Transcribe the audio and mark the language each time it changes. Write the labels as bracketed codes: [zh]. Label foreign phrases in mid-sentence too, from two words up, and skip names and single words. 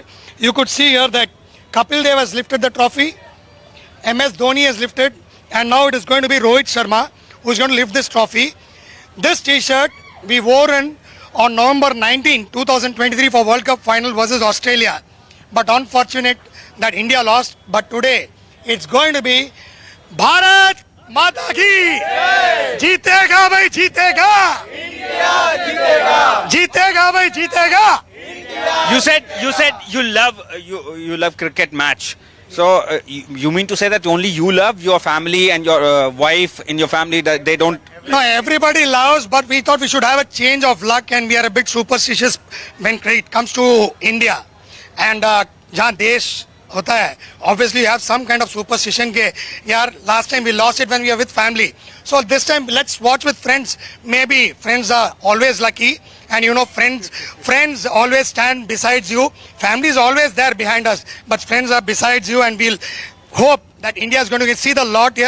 [en] You could see here that Kapil Dev has lifted the trophy, MS Dhoni has lifted, and now it is going to be Rohit Sharma who is going to lift this trophy. This t-shirt we wore on November 19, 2023 for World Cup final versus Australia. But unfortunate that India lost. But today it's going to be [hi] भारत माता की जीतेगा भाई जीतेगा. India जीतेगा। जीतेगा भाई जीतेगा. [en] You said you love cricket match. So you mean to say that only you love, your family and your wife in your family, that they don't? No, everybody loves, but we thought we should have a change of luck, and we are a bit superstitious when it comes to India. [hi] And जहाँ देश होता है, [en] obviously you have some kind of superstition [hi] के यार, [en] last time we lost it when we were with family. So this time let's watch with friends. Maybe friends are always lucky, and friends always stand besides you. Family is always there behind us, but friends are besides you, and we'll hope that India is going to see the lot here.